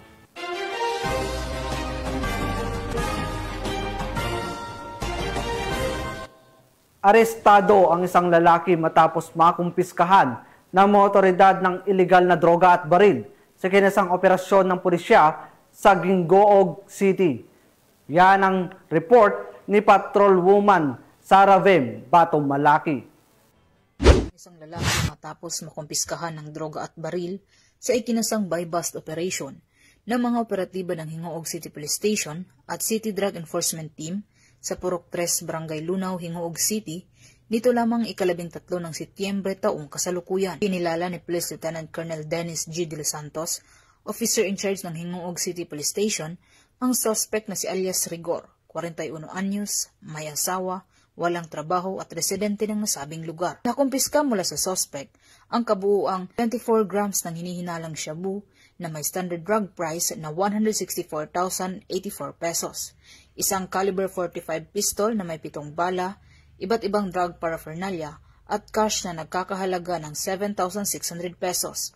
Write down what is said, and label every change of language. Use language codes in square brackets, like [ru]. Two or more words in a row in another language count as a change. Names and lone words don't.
[tl] Arestado ang isang lalaki matapos makumpiskahan ng mga otoridad ng ilegal na droga at baril sa kinasang operasyon ng pulisya sa Gingoog City. Yan ang report ni Patrolwoman Sara Vem Batong Malaki. Isang lalaki matapos makumpiskahan ng droga at baril sa ikinasang [en] buy-bust operation [tl] ng mga operatiba ng Gingoog City Police Station at City Drug Enforcement Team sa Purok 3, Barangay Lunaw, Gingoog City, dito lamang ika-13 ng Setyembre taong kasalukuyan. Kinilala ni Police Lieutenant Colonel Dennis G. De Los Santos, [en] officer in charge [tl] ng Gingoog City Police Station, ang suspect na si alias Rigor, 41 anyos, may asawa, walang trabaho at residente ng nasabing lugar. Nakumpiska mula sa suspect ang kabuuang 24 grams ng hinihinalang shabu na may [en] standard drug price [tl] na 164,084 pesos. Isang [en] caliber 45 pistol [tl] na may 7 bala, iba't ibang [en] drug paraphernalia, [tl] at cash na nagkakahalaga ng 7,600 pesos.